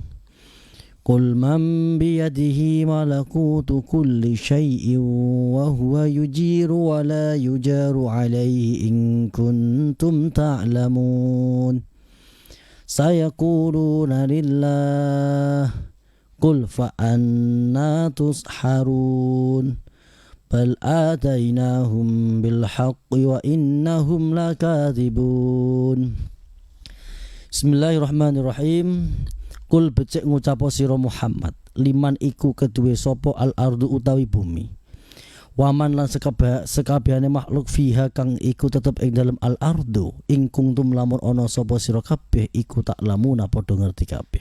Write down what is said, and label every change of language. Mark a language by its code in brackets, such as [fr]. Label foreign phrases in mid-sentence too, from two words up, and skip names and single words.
[ar] قل من بيده ملكوت كل شيء وهو يجير ولا يجار عليه إن كنتم تعلمون. سيقولون لله. قل فأنى تسحرون. بل أتيناهم بالحق وإنهم لكاذبون. [jv] Bismillahirrahmanirrahim. Qul becik ngucapo sira Muhammad, liman iku kedue sapa al ardu utawi bumi. Waman lan sekabehane makhluk fiha kang iku tetep ing dalem al ardu, ing kuntum lamun ana sapa sira kabeh iku tak lamuna padha ngerti kabeh.